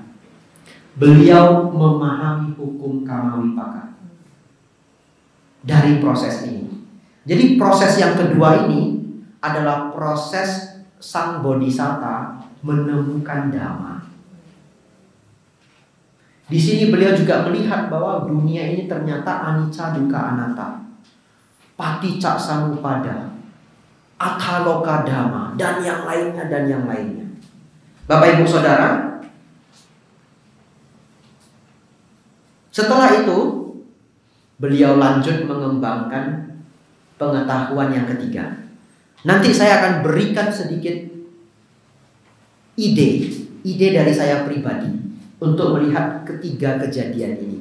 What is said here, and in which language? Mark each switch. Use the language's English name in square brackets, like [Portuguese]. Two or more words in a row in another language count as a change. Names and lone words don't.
[Indonesian] Beliau memahami hukum kamawipaka dari proses ini. Jadi proses yang kedua ini adalah proses sang bodhisatta menemukan dhamma. Di sini beliau juga melihat bahwa dunia ini ternyata [Pali] anicca dukkha anatta, paticca samuppada, atthaloka dhamma, [Indonesian] dan yang lainnya. Bapak Ibu Saudara, setelah itu beliau lanjut mengembangkan pengetahuan yang ketiga. Nanti saya akan berikan sedikit ide dari saya pribadi untuk melihat ketiga kejadian ini.